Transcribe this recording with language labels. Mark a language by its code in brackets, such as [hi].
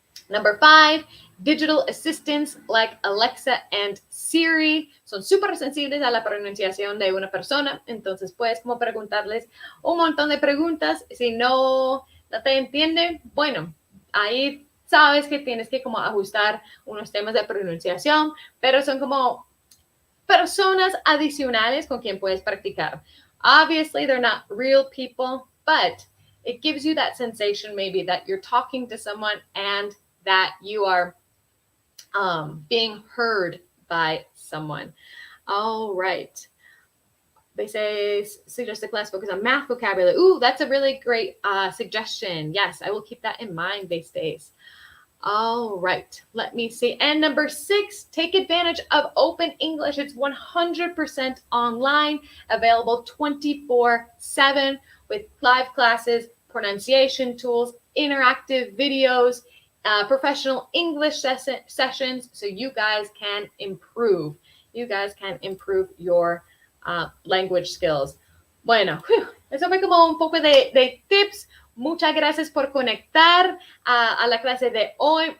[en] Number 5, digital assistants like Alexa and Siri [es] son súper sensibles a la pronunciación de una persona, entonces puedes como preguntarles un montón de preguntas. Si no te entienden, bueno, ahí sabes que tienes que como ajustar unos temas de pronunciación, pero son como personas adicionales con quien puedes practicar. [en] Obviously, they're not real people, but it gives you that sensation maybe that you're talking to someone and that you are being heard by someone. All right. They say, suggest the class focus on math vocabulary. Ooh, that's a really great suggestion. Yes, I will keep that in mind these days. All right, let me see. And number 6, take advantage of Open English. It's 100% online, available 24/7 with live classes, pronunciation tools, interactive videos, professional English sessions, so you guys can improve. You guys can improve your language skills. [es] Bueno, eso fue como un poco de tips. Muchas gracias por conectar a la clase de hoy.